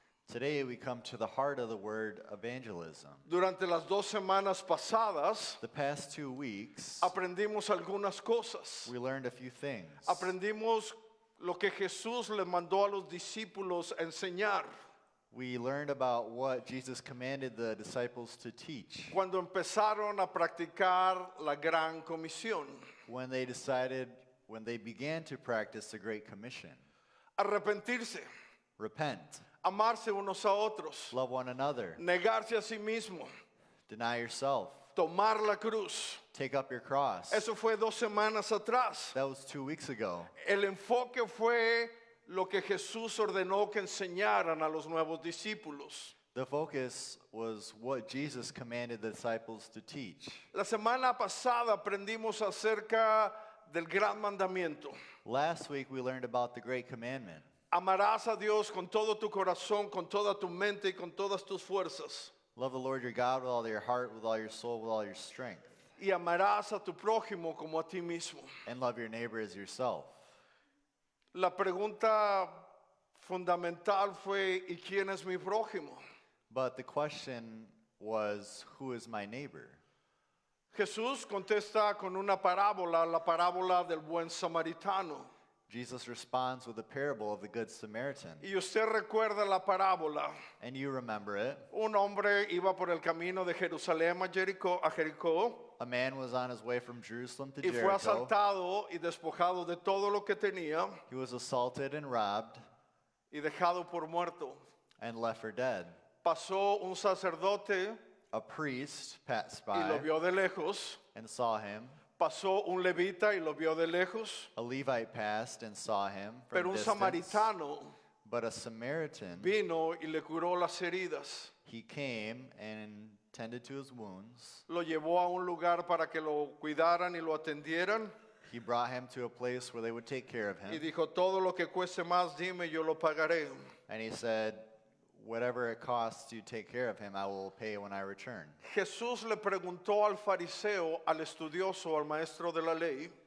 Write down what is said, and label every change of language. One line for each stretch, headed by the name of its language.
English: Today we come to the heart of the word evangelism.
Spanish: Durante las 2 semanas pasadas
English: The past 2 weeks,
Spanish: aprendimos algunas cosas.
English: we learned a few things.
Spanish: Aprendimos lo que Jesús le mandó a los discípulos a enseñar
English: We learned about what Jesus commanded the disciples to teach
Spanish: cuando empezaron a practicar la gran comisión.
English: when they began to practice the Great Commission.
Spanish: Arrepentirse,
English: Repent,
Spanish: amarse unos a otros,
English: love one another,
Spanish: negarse a sí mismo,
English: deny yourself,
Spanish: tomar la cruz.
English: take up your cross.
Spanish: Eso fue 2 semanas atrás.
English: That was 2 weeks ago.
Spanish: El enfoque fue lo que Jesús ordenó que enseñaran a los nuevos discípulos.
English: The focus was what Jesus commanded the disciples to teach.
Spanish: La semana pasada aprendimos acerca del gran mandamiento.
English: Last week we learned about the Great Commandment.
Spanish: Amarás a Dios con todo tu corazón, con toda tu mente y con todas tus fuerzas.
English: Love the Lord your God with all your heart, with all your soul, with all your strength.
Spanish: Y amarás a tu prójimo como a ti mismo.
English: And love your neighbor as yourself.
Spanish: La pregunta fundamental fue, ¿y quién es mi prójimo?
English: But the question was, who is my neighbor?
Spanish: Jesús contesta con una parábola, la parábola del buen samaritano.
English: Jesus responds with a parable of the Good Samaritan.
Spanish: Y usted recuerda la parábola.
English: And you remember it.
Spanish: Un hombre iba por el camino de Jerusalén a Jericó
English: A man was on his way from Jerusalem to
Spanish: y fue
English: Jericho.
Spanish: asaltado y despojado de todo lo que tenía
English: He was assaulted and robbed
Spanish: y dejado por muerto.
English: and left for dead.
Spanish: Pasó un sacerdote
English: A priest passed
Spanish: y lo
English: by
Spanish: vio de lejos.
English: and saw him.
Spanish: Pasó un levita y lo vio de lejos.
English: A Levite passed and saw him from
Spanish: Pero un
English: distance.
Spanish: samaritano
English: But a Samaritan,
Spanish: vino y le curó las heridas.
English: he came and tended to his wounds.
Spanish: Lo llevó a un lugar para que lo cuidaran y lo atendieran.
English: He brought him to a place where they would take care of
Spanish: Y
English: him.
Spanish: dijo, todo lo que cueste más, dime, yo lo pagaré.
English: And he said, whatever it costs to take care of him, I will pay when I return.
Spanish: Jesús le preguntó al fariseo, al estudioso, al maestro de la ley,